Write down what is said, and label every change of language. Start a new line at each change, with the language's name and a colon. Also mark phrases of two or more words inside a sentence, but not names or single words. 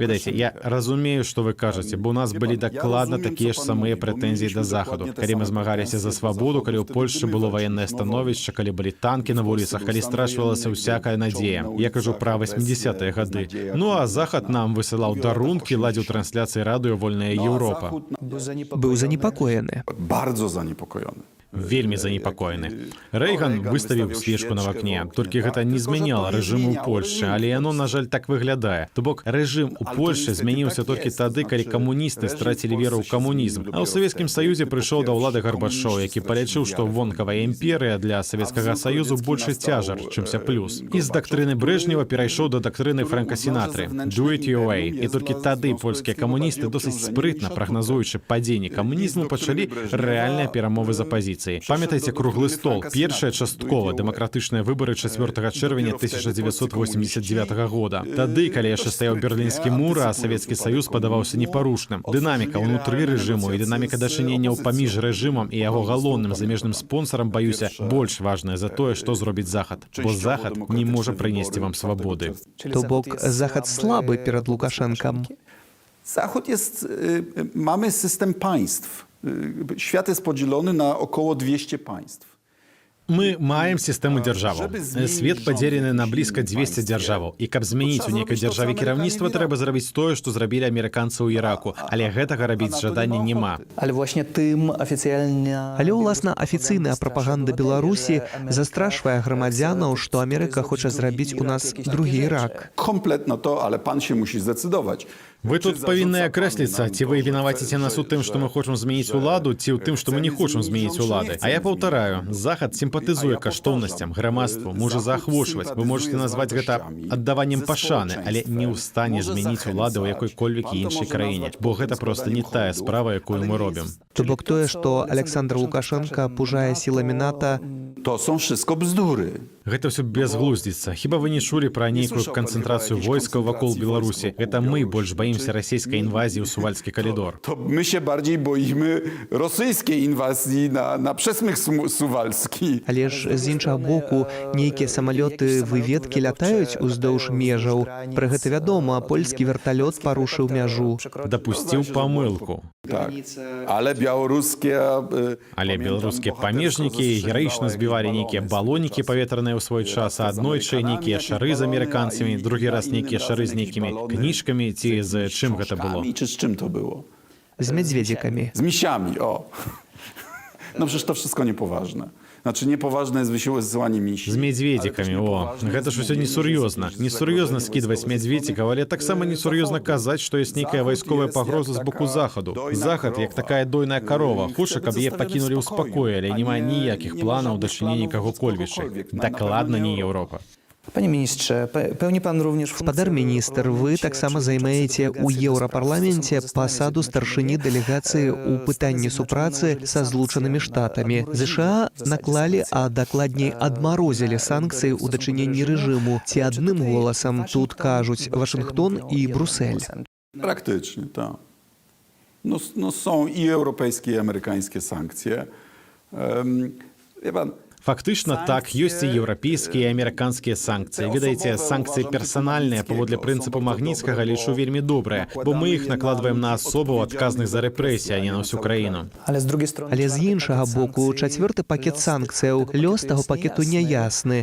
Belarusian: Ведаеце, я разумею, што вы кажаце, бо у нас былі дакладна такія ж самыя прэтэнзіі да Захаду. Калі мы змагаліся за свабоду, калі ў Польшчы было ваеннае становішча, калі былі танкі на вуліцах, калі страчвалася ўсякая надзея. Я кажу пра 80-е гады. Ну а Захад нам высылаў дарункі, ладзіў трансляцыі радыё «Вольная Еўропа». Быў занепакоены.
Polish: Bardzo zaniepokojony.
Belarusian: Вельмі занепакоены. Рэйган выставіў свечку на вакне, толькі гэта не змяняла рэжыму ў Польшчы, але яно, на жаль, так выглядае. То бок рэжым у Польшчы змяніўся толькі тады, калі камуністы страцілі веру ў камунізм. А ў Савецкім Саюзе прыйшоў да ўлады Гарбачоў, які палічыў, што вонкавая імперыя для Савецкага Саюзу большы цяжар, чымся плюс. І з дактрыны Брэжнева перайшоў да дактрыны Фрэнка Сінатры.
English: Do it your way.
Belarusian: І толькі тады польскія камуністы досыць спрытна, прагназуючы падзенне камунізму, пачалі рэальныя перамовы з апазіцыяй. Памятайце круглы стол. Першыя часткова дэмакратычныя выбары 4 чэрвеня 1989 года. Тады, калі яшчэ стаяў Берлінскі мур, а Савецкі Саюз падаваўся непарушным. Дынаміка ўнутры рэжыму і дынаміка дачыненняў паміж рэжымам і яго галоўным замежным спонсарам, баюся, больш важная за тое, што зробіць Захад. Бо Захад не можа прынесці вам свабоды. То бок Захад слабы перад Лукашэнкам.
Polish: Zachód jest, mamy system państw. Świat jest podzielony na około 200 państw.
Belarusian: Мы маем сістэму дзяржаваў. Свет падзелены на блізка 200 дзяржаваў. І каб змяніць у нейкай дзяржаве кіраўніцтва, трэба зрабіць тое, што зрабілі амерыканцы ў Іраку. Але гэтага рабіць жадання няма. Але ўласна афіцыйная прапаганда Беларусі застрашвае грамадзянаў, што Амерыка хоча зрабіць у нас другі Ірак.
Polish: Kompletno to, ale pan się musi zdecydować.
Belarusian: Вы тут павінны акрэсліцца, ці вы вінаваціце нас у тым, што мы хочам змяніць уладу, ці ў тым, што мы не хочам змяніць улады. А я паўтараю, Захад сімпатызуе каштоўнасцям, грамадству, можа заахвочваць. Вы можете назваць гэта аддаваннем пашаны, але не ў стане змяніць улады ў якой-кольвек іншай краіне, бо гэта проста не тая справа, якую мы робім. То бок тое, што Александр Лукашенко пужае сіламі НАТО,
Polish: To są wszystko bzdury.
Belarusian: Гэта ўсё безглуздзіца. Хіба вы не чулі пра нейкую канцэнтрацыю войскаў вакол Беларусі? Гэта мы больш баімся расійскай інвазіі ў Сувальскі калідор.
Polish: To my się bardziej boimy rosyjskiej inwazji na przesmyk suwalski.
Belarusian: Але ж з іншага боку, нейкія самалёты выведкі лятаюць уздоўж межаў. Пры гэта вядома, польскі верталёт парушыў мяжу. Дапусціў памылку.
Polish: Tak. Ale
Belarusian: беларускія памежнікі гераічна збівалі нейкія балонікі паветраныя ў свой час, а аднойчы нейкія шары з амерыканцамі, другі раз нейкія шары з нейкімі кніжкамі, ці з чым гэта было?
Polish: Czy z czym to było? Z miedziekami. Z misiami, o. No przecież to wszystko niepoważne. Znaczy niepoważne jest wysyłanie misi.
Belarusian: З мядзведзікамі, о. Гэта ж усё несур'ёзна. Несур'ёзна скідваць мядзведзікаў, але таксама несур'ёзна казаць, што ёсць нейкая вайсковая пагроза з боку Захаду. Захад, як такая дойная карова, хоча, каб яе пакінулі ў спакоі, але не мае ніякіх планаў дачынення каго-кольвічы. Дакладна не Еўропа.
Polish: Panie ministrze, pełni pan również
Belarusian: Спадар міністр, вы таксама займаеце ў Еўрапарламенце пасаду старшыні дэлегацыі ў пытанні супрацы са Злучанымі Штатамі. ЗША наклалі, а дакладней адмарозілі санкцыі ў дачыненні рэжыму. Ці адным голасам тут кажуць Вашынгтон і Брусэль?
Polish: Praktycznie, tak. No są i europejskie, i amerykańskie sankcje. Wie pan,
Belarusian: Фактычна так, ёсць і еўрапейскія і амерыканскія санкцыі. Ведаеце, санкцыі персанальныя паводле прынцыпу Магніцкага лічу вельмі добрыя, бо мы іх накладваем на асобаў, адказных за рэпрэсіі, а не на ўсю краіну. Але з іншага боку, чацвёрты пакет санкцыяў, лёс таго пакету няясны.